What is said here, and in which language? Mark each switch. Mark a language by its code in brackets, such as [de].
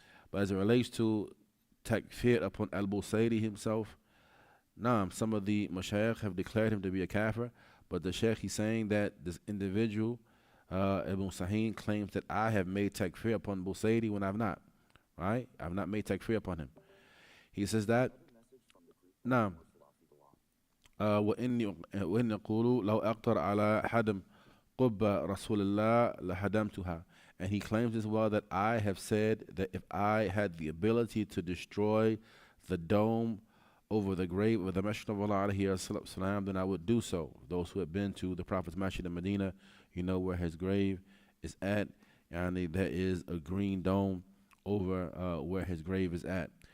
[en] But as it relates to takfir upon al-Busayri himself, some of the mashayikh have declared him to be a kafir, but the shaykh, he's saying that this individual, Ibn Sahin, claims that I have made takfir upon Busayri when I've not. Right? I've not made takfir upon him. He says that, [ar] وإني أقول لو أقدر على حدم قبة رسول الله لهدمتها. [en] And he claims as well that I have said that if I had the ability to destroy the dome over the grave of the Messenger of Allah alayhi salam, then I would do so. Those who have been to the Prophet's Masjid in Medina, you know where his grave is at. And there is a green dome over where his grave is at.